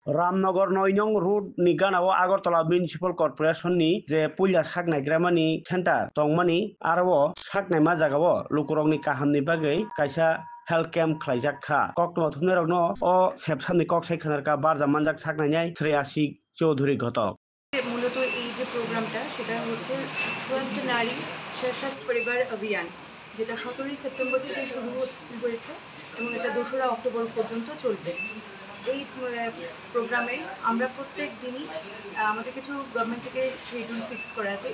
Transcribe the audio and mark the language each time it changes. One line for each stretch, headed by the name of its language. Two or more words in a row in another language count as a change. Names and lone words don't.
Kok Borok: रामनगर 9 नं रुटनि गानाव आगरतला मिउनिसिपाल कर्परेसननि जे पुलिया साकनायग्रामानि सेन्टार दंमानि आरो साकनाय मा जागाव लुकुरंनि काहामनि बागै कायसा
English: health camp
Kok Borok: खालायजाखा कक्टमा थुमनेरावनो अ सेबसामनि कक सायखानारका बारजा मानजाक साकनायनाय श्रेयासी चौधुरी घटक
Bangla: মূলত এই যে প্রোগ্রামটা সেটা হচ্ছে স্বাস্থ্য নারী সশক্ত পরিবার অভিযান, যেটা 17 সেপ্টেম্বর থেকে শুরু হয়েছে এবং এটা 2রা অক্টোবর পর্যন্ত চলবে। এই প্রোগ্রামে আমরা প্রত্যেক দিনই আমাদের কিছু গভর্নমেন্ট থেকে
English: schedule fix
Bangla: করা আছে।